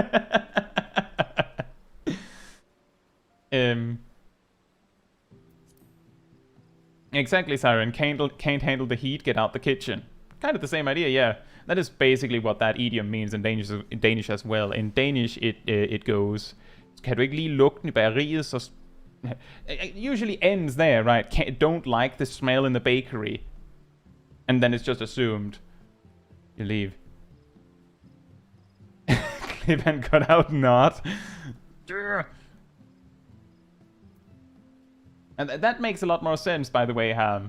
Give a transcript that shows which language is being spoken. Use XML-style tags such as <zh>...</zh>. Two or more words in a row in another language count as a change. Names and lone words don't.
<en>Exactly, Siren. Can't handle the heat, get out the kitchen. Kind of the same idea, yeah. That is basically what that idiom means in Danish as well. In Danish, it goes,</en> <da>kan du ikke lige lugten i bageriet, så...</da> <en>It usually ends there, right? Don't like the smell in the bakery. And then it's just assumed. You leave. Clip and cut out not. And that makes a lot more sense, by the way, Ham.</en>